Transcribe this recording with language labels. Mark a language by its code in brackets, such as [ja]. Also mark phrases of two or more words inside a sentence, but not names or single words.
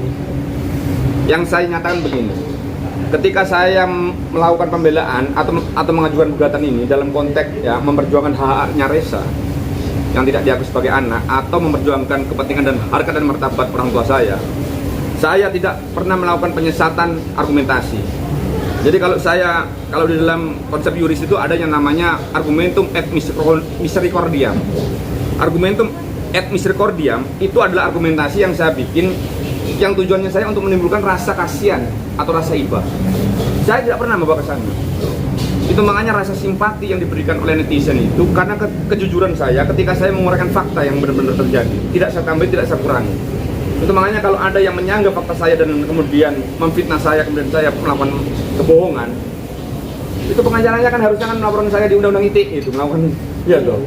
[id] Yang saya nyatakan begini, ketika saya melakukan pembelaan atau mengajukan gugatan ini dalam konteks ya memperjuangkan hak-haknya Reza yang tidak diakui sebagai anak, atau memperjuangkan kepentingan dan harkat dan martabat orang tua saya tidak pernah melakukan penyesatan argumentasi. Jadi kalau di dalam konsep yuris itu ada yang namanya [la] argumentum et misericordiam. Argumentum et misericordiam [id] itu adalah argumentasi yang saya bikin, yang tujuannya saya untuk menimbulkan rasa kasihan atau rasa iba. Saya tidak pernah membawa ke sana. Itu makanya rasa simpati yang diberikan oleh netizen itu karena kejujuran saya ketika saya menguraikan fakta yang benar-benar terjadi. Tidak saya tambah, tidak saya kurangi. Itu makanya kalau ada yang menyanggah fakta saya dan kemudian memfitnah saya, kemudian saya melakukan kebohongan, itu pengacaranya kan harusnya kan melaporkan saya di undang-undang ITE itu, melakukan ya dong.